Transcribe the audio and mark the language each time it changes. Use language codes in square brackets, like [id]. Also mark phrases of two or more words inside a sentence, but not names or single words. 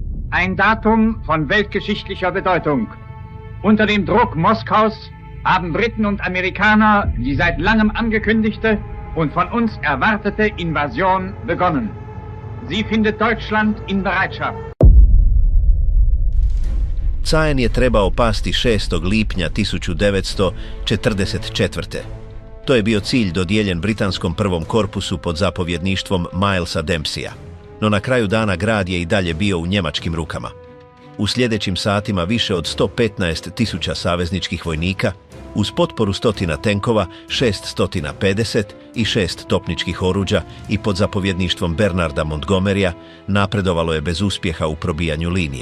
[de] ein Datum von weltgeschichtlicher Bedeutung. Unter dem Druck Moskaus haben Briten und Amerikaner die seit langem angekündigte und von uns erwartete Invasion begonnen. Sie findet Deutschland in Bereitschaft. [hr] Caen je trebao pasti 6. lipnja 1944. To je bio cilj dodijeljen britanskom prvom korpusu pod zapovjedništvom Milesa Dempseya. No na kraju dana grad je i dalje bio u njemačkim rukama. U sljedećim satima više od 115.000 savezničkih vojnika, uz potporu 100 tenkova, 650 i 6 topničkih oruđa i pod zapovjedništvom Bernarda Montgomerya, napredovalo je bez uspjeha u probijanju linije.